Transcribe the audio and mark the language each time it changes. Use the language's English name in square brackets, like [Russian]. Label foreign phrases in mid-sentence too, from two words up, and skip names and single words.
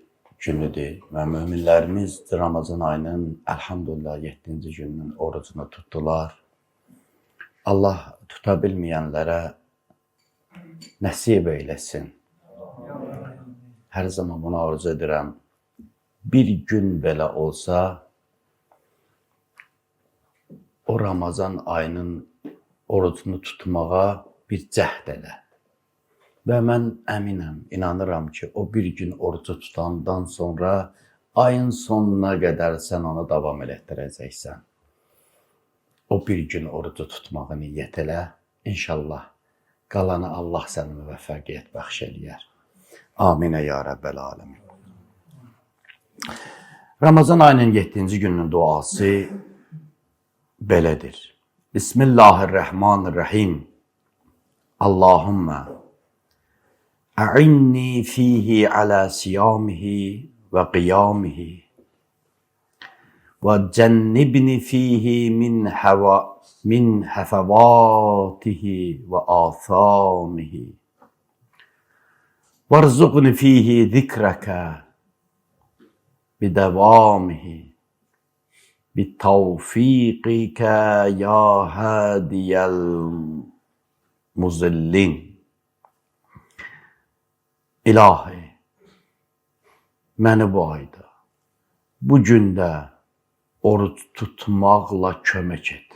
[Turkish] günüdür ve müminlerimiz Ramazan ayının elhamdülillah 7. gününün orucunu tuttular. Allah tutabilmeyenlere nasip eylesin. Her zaman bunu arzu ederim. [Azerbaijani] Bir gün belə olsa o Ramazan ayının orucunu tutmağa bir cəhd elə. Və mən əminəm, inanıram ki, o bir gün orucu tutandan sonra ayın sonuna qədər sən onu davam elətdirəcəksən. O bir gün orucu tutmağı niyyət elə. İnşallah qalanı Allah sənə müvəffəqiyyət bəxş eləyər. [Arabic] آمين يا رب العالمين. Ramazan ayının 7. [Azerbaijani] gününün duası belədir. Bismillahirrahmanirrahim. [Arabic] اللهم أعني فيه على صيامه وقيامه وجنبني فيه من هفواته وآثامه وارزقني فيه ذكرك بدوامه بتوفيقك يا هادي المضلين. [Azerbaijani] İlahi, məni bu ayda, bu gündə oruç tutmaqla kömək et.